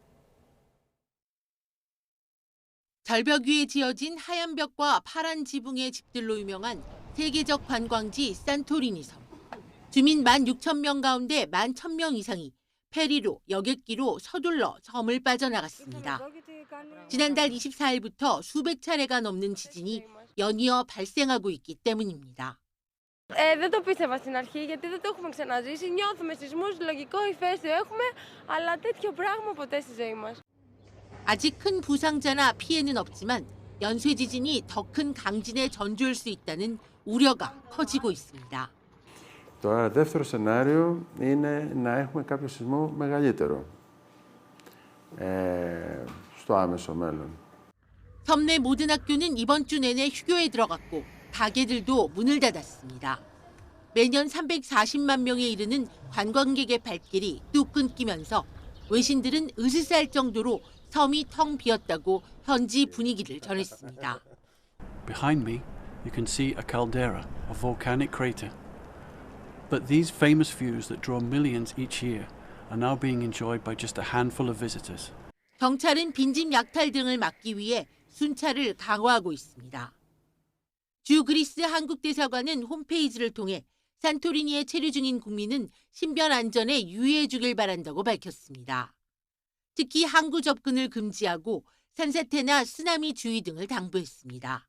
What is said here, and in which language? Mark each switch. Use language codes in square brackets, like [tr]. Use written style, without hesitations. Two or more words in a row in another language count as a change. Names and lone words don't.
[ko] 절벽 위에 지어진 하얀 벽과 파란 지붕의 집들로 유명한 세계적 관광지 산토리니 섬. 주민 16,000명 가운데 11,000명 이상이 페리로, 여객기로 서둘러 섬을 빠져나갔습니다. 지난달 24일부터 수백 차례가 넘는 지진이 연이어 발생하고 있기 때문입니다. [el] Δεν το πίστευα στην αρχή γιατί δεν το έχουμε ξαναζήσει. Νιώθουμε σεισμούς, λογικό ηφαίστειο έχουμε, αλλά τέτοιο πράγμα ποτέ στη ζωή μας. [ko] 아직 큰 부상자나 피해는 없지만 연쇄 지진이 더 큰 강진에 전조할 수 있다는 우려가 커지고 있습니다. [el] Το δεύτερο σενάριο είναι να έχουμε κάποιο σεισμό μεγαλύτερο στο άμεσο μέλλον. [ko] 섬 내 모든 학교는 이번 주 내내 휴교에 들어갔고 가게들도 문을 닫았습니다. 매년 340만 명에 이르는 관광객의 발길이 뚝 끊기면서 외신들은 으스스할 정도로 섬이 텅 비었다고 현지 분위기를 전했습니다. [en] Behind me, you can see a caldera, a volcanic crater. But these famous views that draw millions each year are now being enjoyed by just a handful of visitors. [ko] 경찰은 빈집 약탈 등을 막기 위해 순찰을 강화하고 있습니다. 주 그리스 한국대사관은 홈페이지를 통해 산토리니에 체류 중인 국민은 신변 안전에 유의해 주길 바란다고 밝혔습니다. 특히 항구 접근을 금지하고 산사태나 쓰나미 주의 등을 당부했습니다.